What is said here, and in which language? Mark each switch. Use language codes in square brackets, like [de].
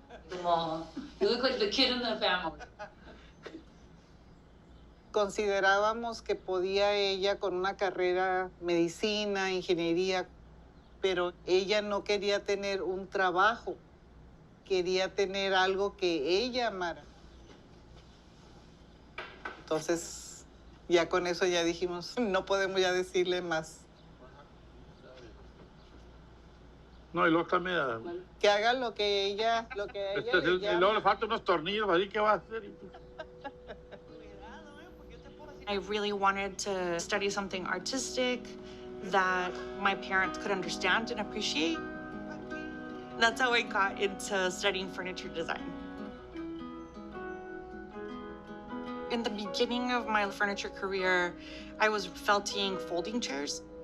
[en] Como, you look like the kid in the family. [es] Considerábamos que podía ella con una carrera medicina, ingeniería, pero ella no quería tener un trabajo, quería tener algo que ella amara. Entonces, ya con eso ya dijimos, no podemos ya decirle más. No, y luego también. Que haga lo que ella le Y luego llama. le faltan unos tornillos, así que va a hacer. [en] I really wanted to study something artistic that my parents could understand and appreciate. That's how I got into studying furniture design. In the beginning of my furniture career, I was felting folding chairs.